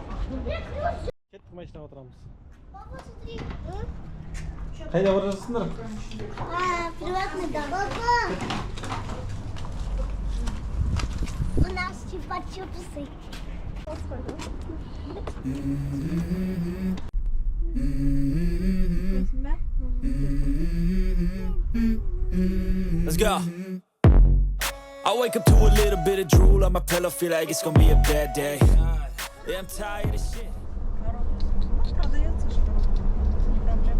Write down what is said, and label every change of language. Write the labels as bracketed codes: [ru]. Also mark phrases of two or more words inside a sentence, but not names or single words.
[kk] Кеттік машинаға отырамыз. [ru] Папа, смотри. [kk] Қайда бара жатсыңдар? [ru] Приватный дом. Папа! У нас чупа-чупсы. [en] Let's go. I wake up to a little bit of drool on my pillow, feel like it's gonna be a bad day. Yeah, I'm tired of shit. [ru] Продается, что не проблема.